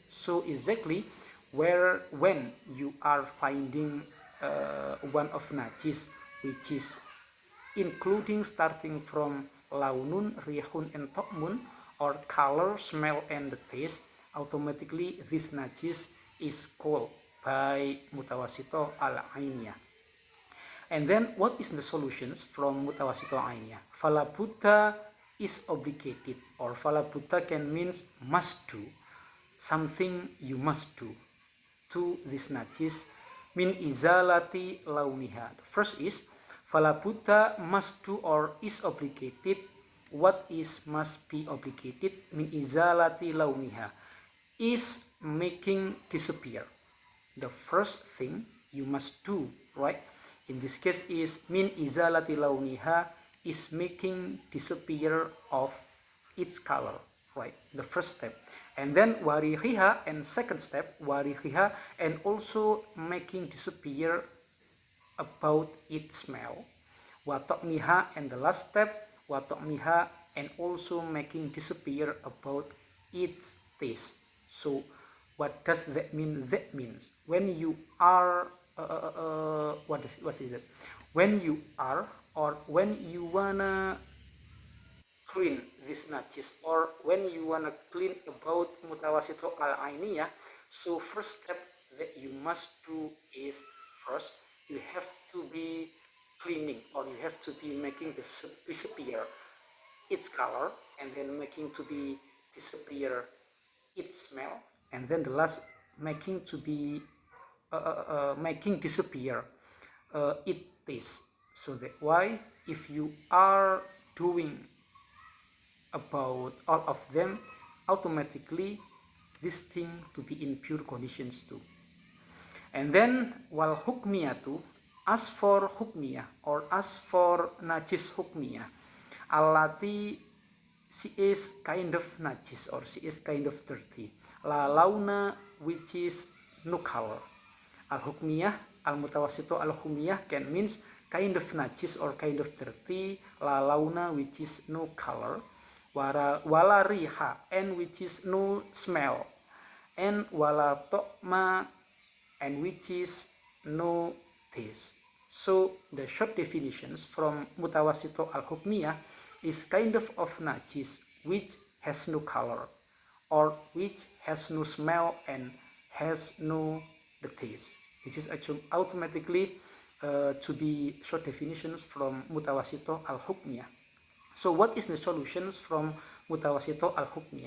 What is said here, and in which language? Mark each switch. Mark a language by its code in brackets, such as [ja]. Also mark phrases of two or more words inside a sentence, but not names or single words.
[en] So exactly when you are finding one of najis which is including starting from launun, rihun, and tokmun, or color, smell, and the taste, automatically this najis is called by [ar] متوسطة العينية. [en] And then what is the solutions from [ar] متوسطة عينية? [en] Falabuddha is obligated, or falabuddha can means must do, something you must do to this najis, [ar] من إزالة لونها. [en] The first is falabuddha must do, or is obligated. What is must be obligated? [ar] من إزالة لونها, [en] is making disappear. The first thing you must do, right? In this case is [ar] من إزالة لونها, [en] is making disappear of its color, right? The first step. And then warihiha, and second step warihiha, and also making disappear about its smell. Watokmiha, and the last step watokmiha, and also making disappear about its taste. So what does that mean? That means when you are what is it? When you are, or when you wanna clean this najis, or when you wanna clean [ar] about متوسطة العينية, [en] so first step that you must do is, first you have to be cleaning, or you have to be making disappear its color, and then making to be disappear its smell, and then the last making to be making disappear its taste. So that why if you are doing about all of them, automatically this thing to be in pure conditions too. And then [ar] والحكمية, [en] as for hukmiyah, or as for [ar] نجس حكمية, [en] alati, she is kind of najis, or she is kind of dirty, [ar] لا لون, [en] which is no color. [ar] الحكمية، المتوسطة الحكمية [en] can means kind of najis or kind of dirty, [ar] لا لون, [en] which is no color, [ar] ولا ريح, [en] and which is no smell, and [ar] ولا طعم, [en] and which is no taste. So the short definitions from [ar] متوسطة الحكمية [en] is kind of najis which has no color or which has no smell and has no the taste. This is actually automatically to be short definitions from [ar] متوسطة الحكمية. [en] So what is the solutions from [ar] متوسطة الحكمية?